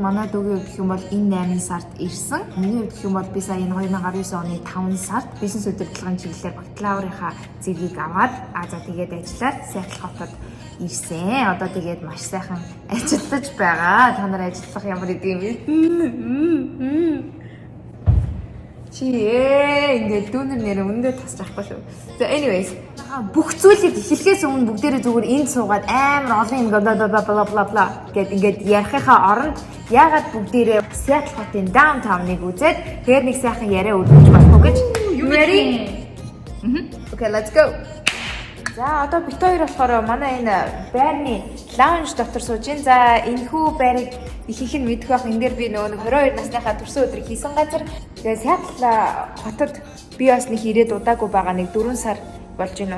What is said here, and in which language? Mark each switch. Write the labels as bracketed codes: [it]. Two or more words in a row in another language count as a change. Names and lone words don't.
[mn] Манай дүүгийн гэх юм бол энэ 8 сард ирсэн. Миний гэх юм бол би сая энэ 2019 оны 5 сард бизнес удирдлагын чиглэлээр бакалаврынхаа зэргийг аваад за тэгээд ажиллаад Сиэтл хотод ирсэн. Одоо тэгээд маш сайхан ажиллаж байгаа. Та нар ажиллах ямар идэв юм? Ингээд дүүнэр нэрээ өндөө тасч авахгүй шүү. [en] So anyways, [mn] бүх зүйлийг эхлэхээс өмнө бүгдээрээ зүгээр энд суугаад амар олон юм бла гэд ингээд ярихынхаа оронд яагаад бүгдээрээ Seattle хотын downtown-ыг үзээд тэгээд нэг сайхан яриа өргөж болох гэж. [en] Ready? Okay, let's go. [mn] За одоо бид хоёр болохоор манай энэ байрны лаунж дотор сууж байна. За энэхүү байрыг ихэнх нь мэдэх байх. Энд дээр би нөгөө 22 насныхаа төрсөн өдрийг хийсэн газар. Тэгээ Сиэтл хотод би бас нэг ирээд удаагүй байгаа, нэг 4 сар болж байна.